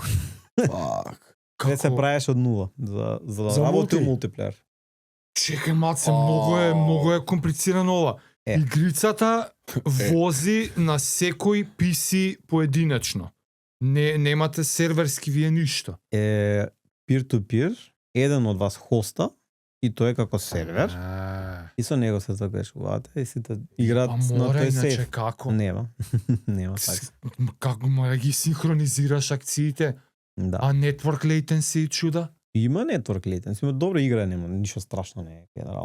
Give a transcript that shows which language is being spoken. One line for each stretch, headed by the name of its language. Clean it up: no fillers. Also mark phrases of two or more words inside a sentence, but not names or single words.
Macedonian: Фак. Не се правиш од нула за да За работи мулти? мултиплеер. Чекај, маце, многу е комплицирано ова. Е. Игрицата вози на секој PC поединечно. Немате серверски вие ништо. Е
English: peer to peer,
Macedonian: еден од вас хоста и тој е како сервер и со него се закачувате и сите играат А на мора, тој иначе сейф. како? Нема. Нема така. Како мора ги синхронизираш акциите? Да. А
English: network latency
Macedonian: и чуда? Има
English: network latency,
Macedonian: има добра игра, нема ништо страшно не е генерално.